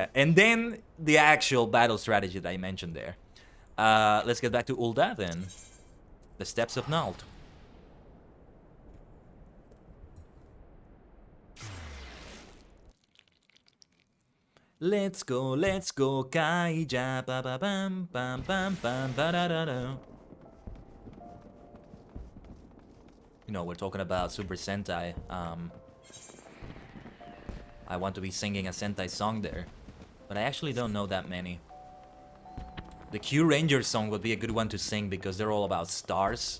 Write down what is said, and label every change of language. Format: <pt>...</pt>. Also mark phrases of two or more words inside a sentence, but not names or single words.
<en>And then the actual battle strategy that I mentioned there. Let's get back to Ul'dah then. The Steps of Nald. Let's go, kaija, ba ba bam, bam bam bam, ba da da da. You know, we're talking about Super Sentai. I want to be singing a Sentai song there, but I actually don't know that many. The Q Ranger song would be a good one to sing because they're all about stars.</en>